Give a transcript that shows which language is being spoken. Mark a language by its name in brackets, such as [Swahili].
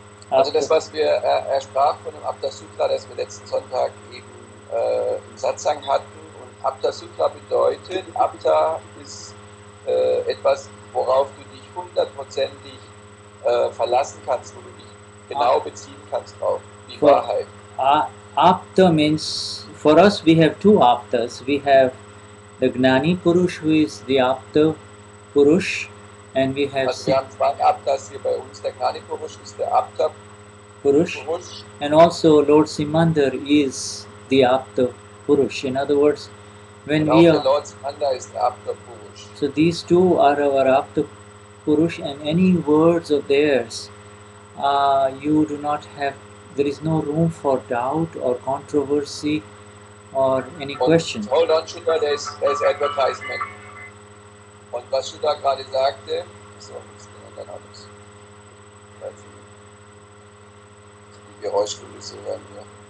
[German] Also das, was er sprach von dem Apta Sutra, das wir letzten Sonntag eben im Satsang hatten. Und Apta Sutra bedeutet, Apta ist etwas, worauf du dich hundertprozentig verlassen kannst, wo du dich genau beziehen kannst drauf, die Wahrheit. [English] Apta means, for us we have two Aptas. We have the Gnani Purush, who is the Apta Purush, and we have... [German] Also wir haben zwei Aptas hier bei uns. Der Gnani Purush ist der Apta Purush, [English] and also Lord Simandar is the Apta Purush. In other words, when we are... Lord Simandar is the Apta Purush. So these two are our Apta Purush, and any words of theirs, you do not have, there is no room for doubt or controversy or any question. Hold on, Shuddha, there is advertisement. [German] Und was Shuddha gerade sagte, so, dann alles. Die Geräuschkulisse hören wir.